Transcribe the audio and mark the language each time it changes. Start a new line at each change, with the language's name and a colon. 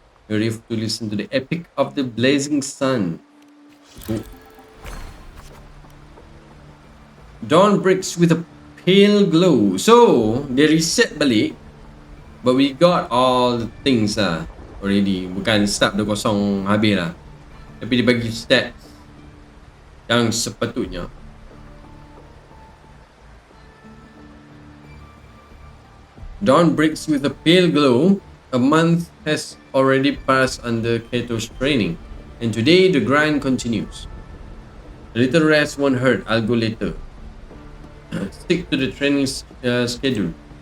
English: You're ready to listen to the epic of the blazing sun. Oh. Dawn breaks with a pale glow. So, they reset balik. But we got all the things lah already.
Malay: Bukan start dah kosong habis lah. Tapi dia bagi stats yang sepatutnya.
English: Dawn breaks with a pale glow. A month has already passed under Kato's training, and today the grind continues. A little rest won't hurt. I'll go later. Stick to the training schedule.